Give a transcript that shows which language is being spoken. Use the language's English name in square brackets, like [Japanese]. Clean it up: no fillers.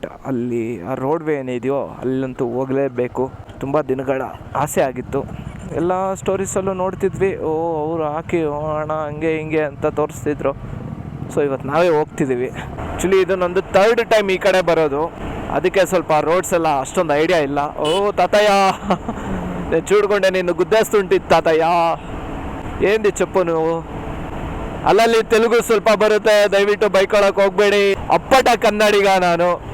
[Kannada] ಅಲ್ಲಿ ಆ ರೋಡ್ವೇ ಏನಿದೆಯೋ ಅಲ್ಲಂತೂ ಹೋಗಲೇಬೇಕು. ತುಂಬ ದಿನಗಳ ಆಸೆ ಆಗಿತ್ತು. ಎಲ್ಲ ಸ್ಟೋರೀಸಲ್ಲೂ ನೋಡ್ತಿದ್ವಿ, ಅವರು ಹಾಕಿ ಹೋಗೋಣ ಹಂಗೆ ಹಿಂಗೆ ಅಂತ ತೋರಿಸ್ತಿದ್ರು. ಸೊ ಇವತ್ತು ನಾವೇ ಹೋಗ್ತಿದ್ದೀವಿ. ಆ್ಯಕ್ಚುಲಿ ಇದು ನಂದು 3rd ಟೈಮ್ ಈ ಕಡೆ ಬರೋದು, ಅದಕ್ಕೆ ಸ್ವಲ್ಪ ರೋಡ್ಸ್ ಎಲ್ಲ ಅಷ್ಟೊಂದು ಐಡಿಯಾ ಇಲ್ಲ. [Telugu] ತಾತಯ್ಯ నేను చూడకుండా నిన్ను గుద్దేస్తుంటిದ್ದು ತಾತಯ್ಯ. ఏంది చెప్పు నువ్వు? [Kannada] ಅಲ್ಲಲ್ಲಿ ತೆಲುಗು ಸ್ವಲ್ಪ ಬರುತ್ತೆ, ದಯವಿಟ್ಟು ಬೈಕೊಳಕ್ಕೆ ಹೋಗಬೇಡಿ. ಅಪ್ಪಟ ಕನ್ನಡಿಗ ನಾನು.